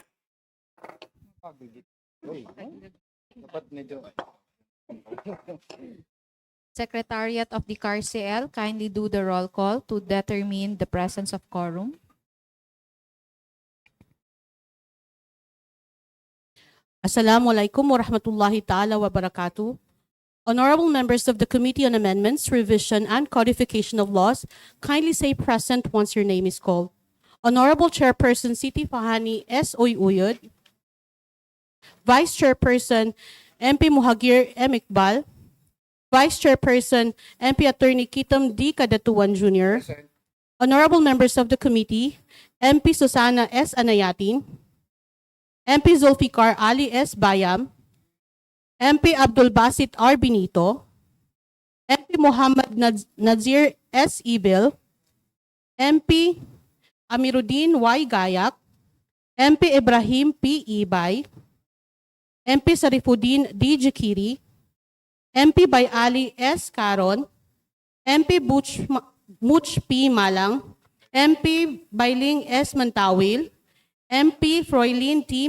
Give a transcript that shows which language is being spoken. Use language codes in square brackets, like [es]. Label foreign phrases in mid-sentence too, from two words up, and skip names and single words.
[en] Secretariat of the CARCL, kindly do the roll call to determine the presence of quorum. [ar] السلام عليكم ورحمة الله تعالى وبركاته. [en] Honorable members of the Committee on Amendments, Revision, and Codification of Laws, kindly say present once your name is called. Honorable Chairperson Siti Fahani S. Uyuyod, Vice Chairperson MP Muhagir M. Iqbal, Vice Chairperson MP Attorney Kitam D. Kadatuan Jr., Honorable members of the committee, MP Susana S. Anayatin, MP Zulfikar Ali S. Bayam, MP Abdul Basit R. Benito, MP Muhammad Nazir S. Ibil, MP Amiruddin Y. Gayak, MP Ibrahim P. Ibay, MP Sarifuddin D. Jakiri, MP Bayali S. Caron, MP Much P. Malang, MP Bailing S. Mantawil, MP Froilin T.